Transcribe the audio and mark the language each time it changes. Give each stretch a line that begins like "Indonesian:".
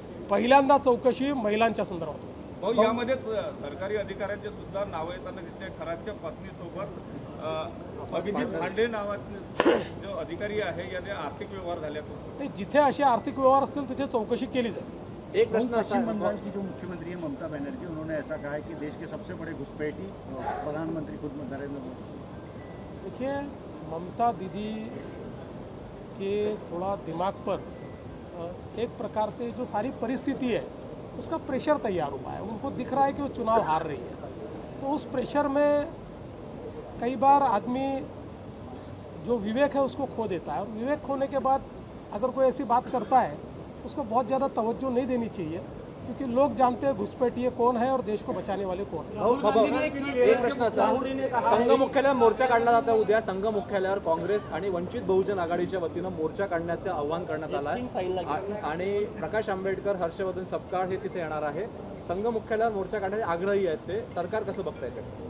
Marathi: पहिल्यांदा चौकशी महिलांच्या संदर्भात. भाऊ, यामध्येच सरकारी अधिकाऱ्यांचे सुद्धा नावं येताना दिसते. खरातच्या पत्नीसोबत अभिजित भांडे नावाचे जो अधिकारी आहे याने आर्थिक व्यवहार झाल्याचं. जिथे असे आर्थिक व्यवहार असतील तिथे चौकशी केली जाईल.
Hindi: एक प्रश्न, पश्चिम बंगाल की जो मुख्यमंत्री है ममता बनर्जी, उन्होंने ऐसा कहा है कि देश के सबसे बड़े घुसपैठी प्रधानमंत्री खुद नरेंद्र मोदी. देखिए, ममता दीदी के थोड़ा दिमाग पर एक प्रकार से जो सारी परिस्थिति है उसका प्रेशर तैयार हुआ है. उनको दिख रहा है कि वो चुनाव हार रही है, तो उस प्रेशर में कई बार आदमी जो विवेक है उसको खो देता है. और विवेक खोने के बाद अगर कोई ऐसी बात करता है तो उसको बहुत ज़्यादा तवज्जो नहीं देनी चाहिए, क्योंकि लोग जानते हैं घुसपैठिए कौन है और देश को बचाने वाले कौन है.
Marathi: एक प्रश्न असा, संघ मुख्यालयावर मोर्चा काढला जाता. उद्या संघ मुख्यालयावर काँग्रेस आणि वंचित बहुजन आघाडीच्या वतीनं मोर्चा काढण्याचं आवाहन करण्यात आलं आहे आणि प्रकाश आंबेडकर, हर्षवर्धन सपकाळ हे तिथे येणार आहे. संघ मुख्यालयावर मोर्चा काढण्याचे आग्रही आहेत ते. सरकार कसं बघताय ते?